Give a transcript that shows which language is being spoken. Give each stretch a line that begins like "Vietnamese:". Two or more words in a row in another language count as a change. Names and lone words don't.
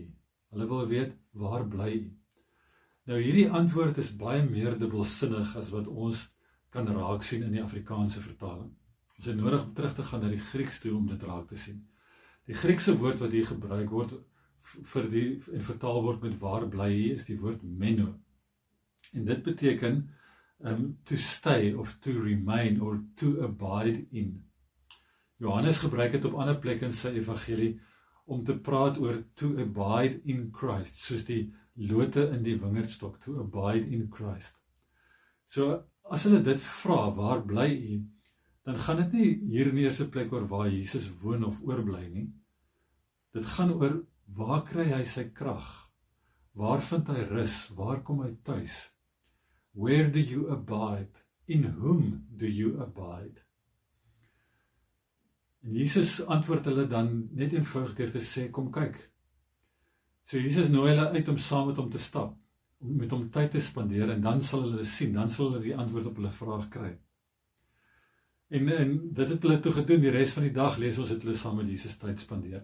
Afrikaans: Hulle wil weet, waar bly u? Nou hierdie antwoord is baie meer dubbelsinnig as wat ons kan raak sien in die Afrikaanse vertaling. Ons het nodig om terug te gaan na die Grieks toe om dit raak te sien. Die Griekse woord wat hier gebruik word en vertaal word met waar bly hy is die woord meno. En dit beteken
English: to stay of to remain or to abide in.
Afrikaans: Johannes gebruik dit op ander plekke in sy evangelie om te praat oor
English: to abide in Christ,
Afrikaans: soos die lote in die wingerdstok,
English: to abide in Christ.
Afrikaans: So as hulle dit vra, waar bly hy, dan gaan dit nie hier in die eerste plek oor waar Jesus woon of oorbly nie. Dit gaan oor waar kry hy sy krag? Waar vind hy rus? Waar kom hy tuis?
English: Where do you abide? In whom do you abide?
Afrikaans: En Jesus antwoord hulle dan net eenvoudig deur te sê, kom kyk. So Jesus nooi hulle uit om saam met hom te stap, om met hom tyd te spandeer en dan sal hulle sien, dan sal hulle die antwoord op hulle vraag kry. En dit het hulle toe gedoen, die res van die dag lees ons het hulle saam met Jesus tyd spandeer.